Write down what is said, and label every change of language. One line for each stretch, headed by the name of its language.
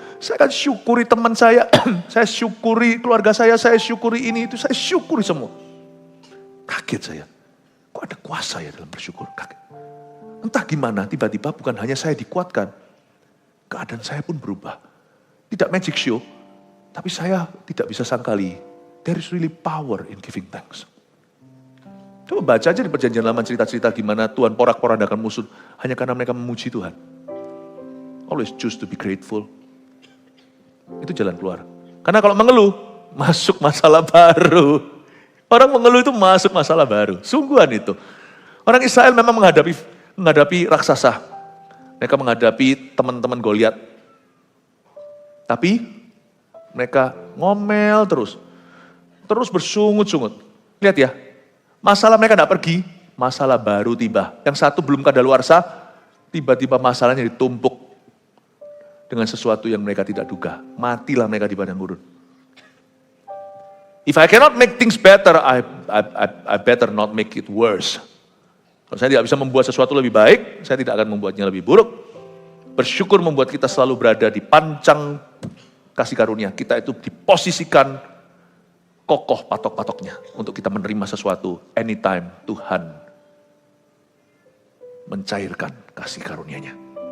Indonesian: Saya akan syukuri teman saya, saya syukuri keluarga saya syukuri ini, itu, saya syukuri semua. Kaget saya. Kok ada kuasa ya dalam bersyukur? Kaget. Entah gimana, tiba-tiba bukan hanya saya dikuatkan. Keadaan saya pun berubah. Tidak magic show, tapi saya tidak bisa sangkali.
English: There is really power in giving thanks.
Indonesian: Coba baca aja di perjanjian lama cerita-cerita gimana Tuhan porak-porandakan musuh hanya karena mereka memuji Tuhan.
English: Always choose to be grateful.
Indonesian: Itu jalan keluar. Karena kalau mengeluh, masuk masalah baru. Orang mengeluh itu masuk masalah baru. Sungguhan itu. Orang Israel memang menghadapi raksasa. Mereka menghadapi teman-teman Goliat. Tapi mereka ngomel terus. Terus bersungut-sungut. Lihat ya. Masalah mereka tidak pergi, masalah baru tiba. Yang satu belum kadaluarsa, tiba-tiba masalahnya ditumpuk dengan sesuatu yang mereka tidak duga. Matilah mereka di padang gurun.
English: If I cannot make things better, I better not make it worse.
Indonesian: Kalau saya tidak bisa membuat sesuatu lebih baik, saya tidak akan membuatnya lebih buruk. Bersyukur membuat kita selalu berada di pancang kasih karunia. Kita itu diposisikan kokoh patok-patoknya untuk kita menerima sesuatu anytime Tuhan mencairkan kasih karunia-Nya.